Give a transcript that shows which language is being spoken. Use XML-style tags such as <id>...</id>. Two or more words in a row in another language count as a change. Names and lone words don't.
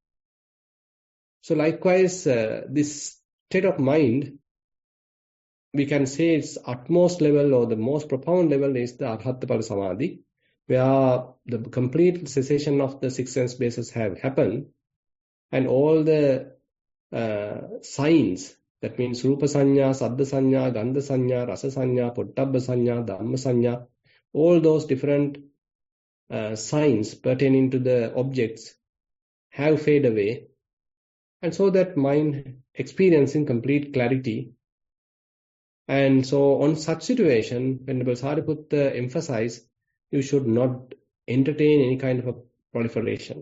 <en>So likewise, this state of mind, we can say its utmost level or the most profound level is the</en> <pi>Arhatapala Samadhi,</pi> <en>where the complete cessation of the six sense bases have happened, and all the signs, that means</en> <pi>Rupa Sanya, Saddha Sanya, Gandha Sanya, Rasa Sanya, Pottabha Sanya, Dhamma Sanya,</pi> <en>all those different signs pertaining to the objects have faded away, and so that mind experiencing complete clarity. And so on such situation, Venerable Sariputta emphasized, you should not entertain any kind of a proliferation.</en>